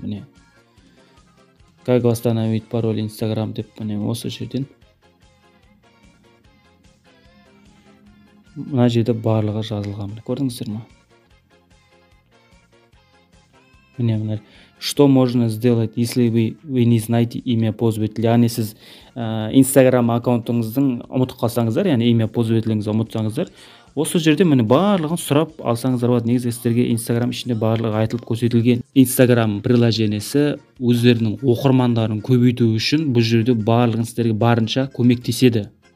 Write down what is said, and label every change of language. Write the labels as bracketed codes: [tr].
[kk] Міне [ru] как восстановить пароль [kk] Instagram деп, міне осы жерден мына жерде барлығы жазылған. Көрдіңіздер ме? Міне [ru] что можно сделать, если вы не знаете имя пользователя? [kk] Яғни сіз Instagram аккаунтыңыздың ұмытып қалсаңыздар, яғни имя пользователіңізді ұмытсаңыздар, осы жерде міне барлығын сұрап алсаңыздар болады. Негізі сіздерге Instagram ішінде барлығы айтылып көрсетілген. Instagram приложениесі өздерінің оқырмандарын көбейту үшін бұл жерде барлығын сіздерге барынша көмектеседі.